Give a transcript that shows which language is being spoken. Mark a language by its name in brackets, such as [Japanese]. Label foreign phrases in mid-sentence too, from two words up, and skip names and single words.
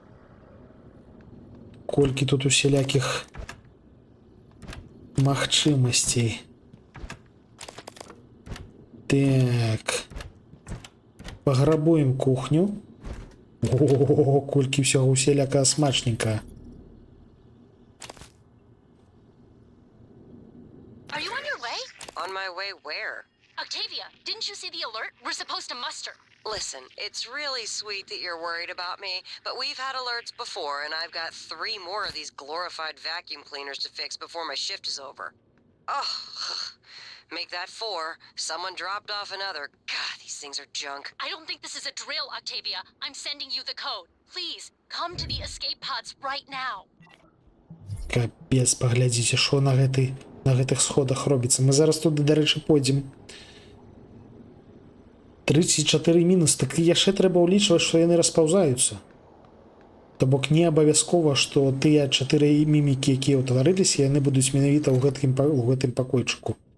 [Belarusian] Колькі тут усялякіх магчымасцей. Так. Паграбуем кухню. О, колькі ўсяго усяляка смачненька. [English] Are you on your way? On my way where? Octavia, didn't you see the alert? We're supposed to muster. Listen, it's really sweet that you're worried about me, but we've had alerts before, and I've got 3 more of these glorified vacuum cleaners to fix before my shift is over. Oh, make that 4. Someone dropped off another. God, these things are junk. I don't think this is a drill, Octavia. I'm sending you the code. Please, come to the escape pods right now. [Belarusian] Капец, паглядзіце, што на гэтых сходах робіцца. Мы зараз туды, дарэчы, пойдзем. 34 мінус, так яшчэ трэба ўлічваць, што яны распаўзаюцца. То бок не абавязкова, што тыя 4 мімікі, якія ўтварыліся, яны будуць менавіта ў гэтым пакойчыку.